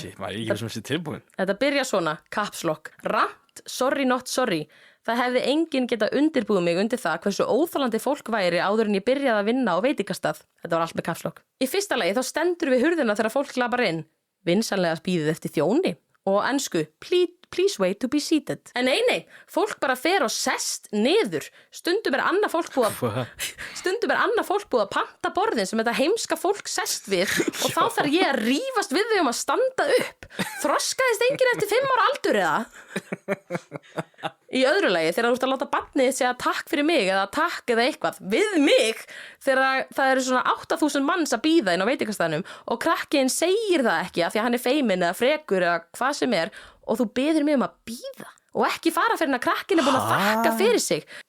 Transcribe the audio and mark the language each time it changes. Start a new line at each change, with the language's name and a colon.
Icelandic: Shit, maður er ekki sem sé tilbúin. Þetta byrja svona, caps lock.
English: Rant, sorry not sorry.
Icelandic: Það hefði enginn geta undirbúið mig undir það hversu óþolandi fólk væri áður en ég byrjaði að vinna á veitingastað. Þetta var allt með caps lock. Í fyrsta lagi þá stendur við hurðina þegar fólk labbar inn. Vinsamlega bíðið eftir þjóni. Og ensku,
English: please wait to be seated.
Icelandic: En nei, fólk bara fer og sest niður. Stundum er annað fólk búið að panta borðin sem þetta heimska fólk sest við og þá þarf ég að rífast við þau að standa upp. Þroskaðist enginn eftir 5 ára aldur eða? Í öðru lagi, þegar þú ert að láta barnið segja takk fyrir mig eða takk eða eitthvað við mig, þegar það eru svona 8.000 manns að bíða inn á veitingastæðnum og krakkiðin segir það ekki af því að hann er feiminn eða frekur eða hvað sem er og þú biður mig að bíða og ekki fara fyrir að krakkin er búin að þakka fyrir sig.